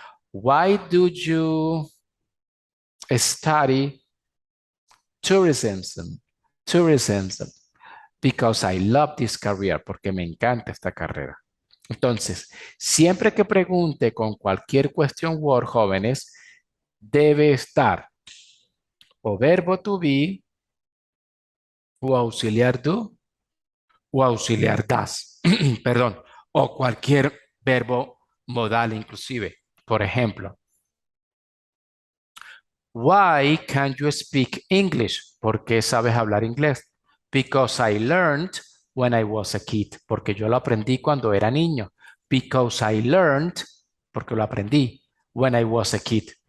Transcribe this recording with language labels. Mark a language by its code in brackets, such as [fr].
[en] Why do you study tourism? Tourism. Because I love this career. [es] Porque me encanta esta carrera. Entonces, siempre que pregunte con cualquier question word, jóvenes, debe estar o verbo to be, o auxiliar do, o auxiliar das. Perdón, o cualquier verbo modal inclusive. Por ejemplo, [en] why can't you speak English? [es] ¿Por qué sabes hablar inglés? [en] Because I learned when I was a kid. [es] Porque yo lo aprendí cuando era niño. [en] Because I learned, [es] porque lo aprendí [en] when I was a kid.